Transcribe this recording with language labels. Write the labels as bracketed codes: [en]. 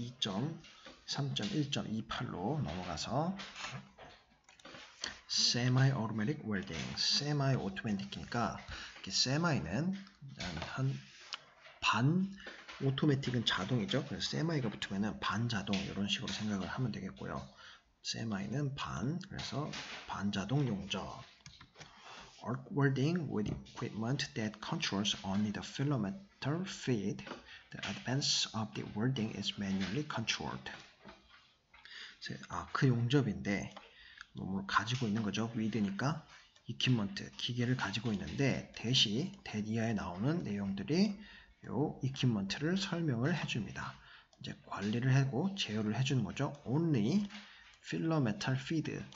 [ko] 3.1.28로 넘어가서 Semi Automatic Welding, Semi Automatic이니까 Semi는 한 반 오토매틱은 자동이죠. 그래서 세마이가 붙으면은 반자동 이런 식으로 생각을 하면 되겠고요. 세마이는 반, 그래서 반자동 용접. [en] Arc welding with equipment that controls only the filamentary feed. The advance of the welding is manually controlled. [ko] 아크 용접인데 뭐 가지고 있는 거죠. 위드니까 equipment, 기계를 가지고 있는데 대시 대디아에 나오는 내용들이 요 equipment를 설명을 해줍니다. 이제 관리를 하고 제어를 해주는 거죠. Only 필러메탈 피드.